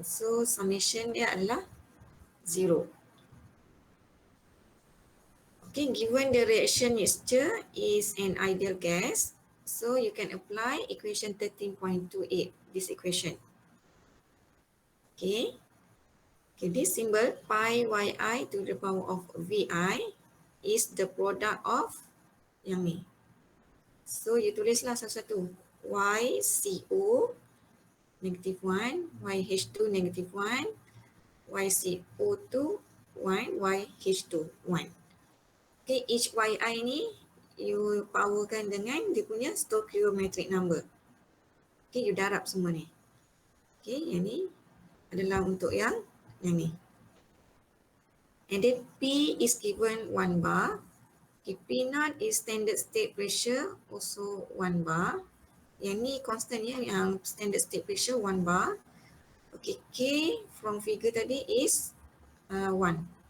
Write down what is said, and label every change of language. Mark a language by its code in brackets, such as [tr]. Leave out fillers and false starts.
[ms] So, summation dia adalah 0. [en] Okay, given the reaction mixture is an ideal gas, so you can apply equation 13.28, this equation. Okay. Okay, this symbol pi yi to the power of vi is the product of [ms] yang ni. So, you tulislah satu-satu. YCO -1, YH2 -1, YCO2 1, YH2 1. Okay, each yi ni you powerkan dengan dia punya stoichiometric number. Okay, you darab semua ni. Okay, yang ni adalah untuk yang ni. [en] And then P is given 1 bar. Okay, P0 is standard state pressure, also 1 bar. [ms] Yang ni constant ya, yang standard state pressure 1 bar. Okay, [en] K from figure [ms] tadi is 1.